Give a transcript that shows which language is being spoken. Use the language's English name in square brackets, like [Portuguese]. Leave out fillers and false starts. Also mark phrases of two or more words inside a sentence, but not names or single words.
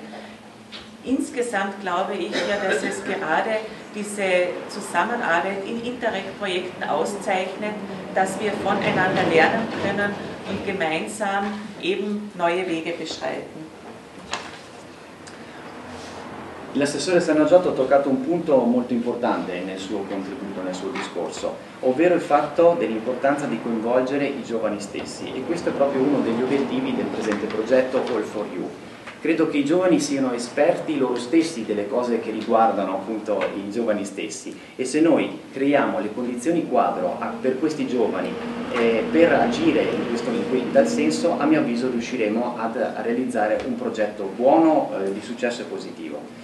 [German] Insgesamt glaube ich ja, dass es gerade diese Zusammenarbeit in Interreg-Projekten auszeichnet, dass wir voneinander lernen können und gemeinsam eben neue Wege beschreiten. [Italian] L'assessore Sernagiotto ha toccato un punto molto importante nel suo contributo, nel suo discorso, ovvero il fatto dell'importanza di coinvolgere i giovani stessi, e questo è proprio uno degli obiettivi del presente progetto All for You. Credo che i giovani siano esperti loro stessi delle cose che riguardano appunto i giovani stessi, e se noi creiamo le condizioni quadro per questi giovani per agire in tal senso, a mio avviso riusciremo a realizzare un progetto buono, di successo e positivo.